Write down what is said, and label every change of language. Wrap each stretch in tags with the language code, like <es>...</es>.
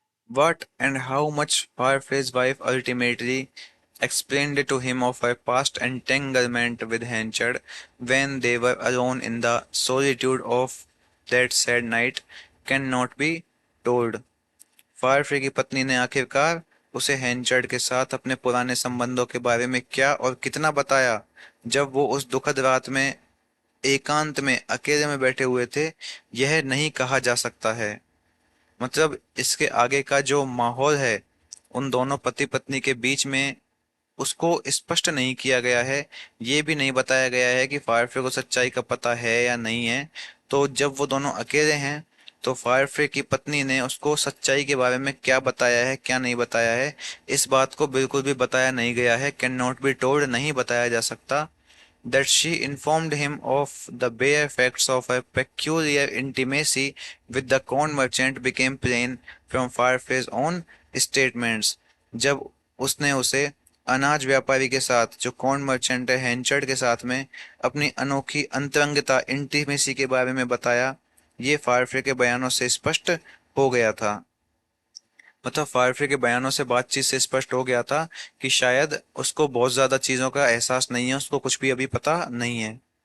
<en>What and how much Firefly's wife ultimately explained to him of her past entanglement with Henchard when they were alone in the solitude of that sad night cannot be told.</en> <hi>फायरफ्री की पत्नी ने आखिरकार उसे हैंचर्ड के साथ अपने पुराने संबंधों के बारे में क्या और कितना बताया जब वो उस दुखद रात में एकांत में अकेले में बैठे हुए थे, यह नहीं कहा जा सकता है। मतलब इसके आगे का जो माहौल है उन दोनों पति पत्नी के बीच में, उसको स्पष्ट नहीं किया गया है। ये भी नहीं बताया गया है कि फायरफ्रे को सच्चाई का पता है या नहीं है। तो जब वो दोनों अकेले हैं तो फायरफ्रे की पत्नी ने उसको सच्चाई के बारे में क्या बताया है क्या नहीं बताया है, इस बात को बिल्कुल भी बताया नहीं गया है।</hi> <en>can not be told,</en> <hi>नहीं बताया जा सकता।</hi> <en>That she informed him of the bare facts of her peculiar intimacy with the corn merchant became plain from Firefly's own statements.</en> <hi>जब उसने उसे अनाज व्यापारी के साथ, जो कॉर्न मर्चेंट है, हैंचर्ड के साथ में अपनी अनोखी अंतरंगता इंटीमेसी के बारे में बताया, ये फायरफ्ले के बयानों से स्पष्ट हो गया था। मतलब फायरफ्री के बयानों से बातचीत से स्पष्ट हो गया था कि शायद उसको बहुत ज्यादा चीजों का एहसास नहीं है, उसको कुछ भी अभी पता नहीं है।</hi>